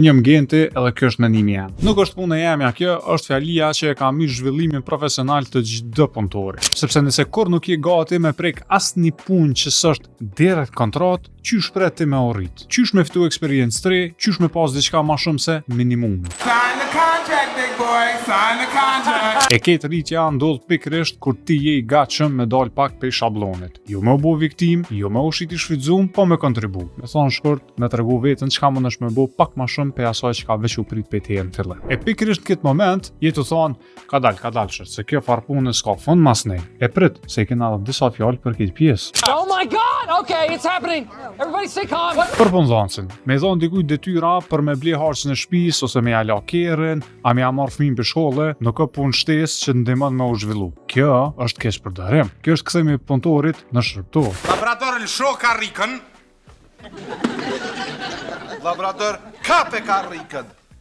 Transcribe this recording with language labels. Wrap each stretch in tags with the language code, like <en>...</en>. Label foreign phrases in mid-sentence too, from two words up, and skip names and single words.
<sq>Unë jam genti edhe kjo është mendimi jam. Nuk është puna e emja kjo, është fjalia që e ka mirë zhvillimin profesional të çdo punëtori. Sepse nëse kur nuk je gati me prek asnjë punë që s'është direkt kontratë, qysh pret ti me arrit? Qysh me ftu eksperiencë të re, qysh me pas diçka më shumë se minimum.</sq> <en>Sign the contract, big boy. Sign the contract.</en> <sq>E këtë rritja ndodh pikërisht kur ti je i gatshëm me dal pak prej shablonit. Jo me u bo viktim, jo me u shiti shfrytzuar, po me kontribu. Me thonë shkurt, me tregu veten çka mundesh me bo pak më shumë pe asaj çka veç u prit pe te në fillim. E pikërisht në këtë moment je të thonë, ka dal shërt, se kjo farë punë s'ka fund mas nej. E prit, se i kena edhe disa fjalë për këtë pjesë.</sq> <en>Oh my God! Okay, it's happening. Everybody stay calm.</en> <sq>Për punëdhënësin, me dhon dikujt detyra për me ble harçën e shtëpisë ose me ja la kerrin, a me ja marr fëmijën për shkollë, nuk ka punë shtesë që ndihmon me u zhvillu. Kjo është keq përdorim. Kjo është kthimi i punëtorit në shërbëtor. Labrador lësho karrikën. Labrador kape karrikën.</sq>